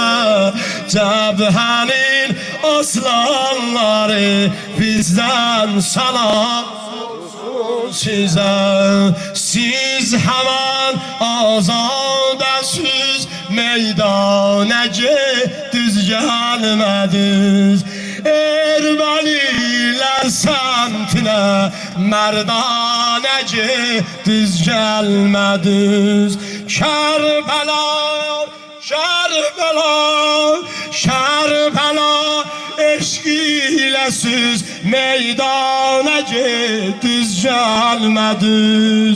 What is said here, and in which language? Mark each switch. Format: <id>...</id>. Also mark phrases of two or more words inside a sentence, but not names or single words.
<az>Cəbhənin aslanları, bizdən salam olsun sizə. Siz həmən azadəsiz meydana getdiniz, gəlmədiniz.</az> <tr>Ermənilər səmti bile merdane gittiniz gelmediniz. Kerbela, Kerbela, Kerbela, eşk ile siz meydana gittiniz gelmediniz.</tr>